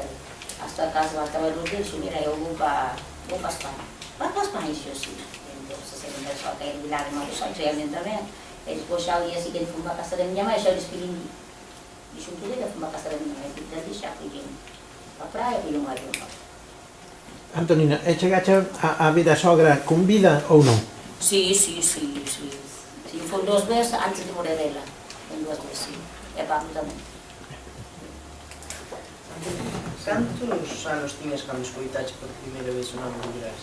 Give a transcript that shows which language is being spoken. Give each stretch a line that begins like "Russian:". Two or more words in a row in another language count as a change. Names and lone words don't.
Portuguese: Hasta a casa estava no dia, disse, mira, eu vou para a Espanha. Vai para a Espanha, disse assim. Então, se ele começou a cair de lágrimas, realmente também. E depois, já o dia seguinte, fui para a casa da minha mãe, já despedi. Disse tudo, ele fui para a casa da minha mãe, e já fui para a praia, fui um avião.
Galician: Antonina, chegaste a ver a sogra con vida ou non? Sí. Foi 2 veces antes de morrer ela. Foi 2 veces, sí. E Pablo tamén. Cantos anos tiñas cando escoitaste por primeira vez o nome de Burel?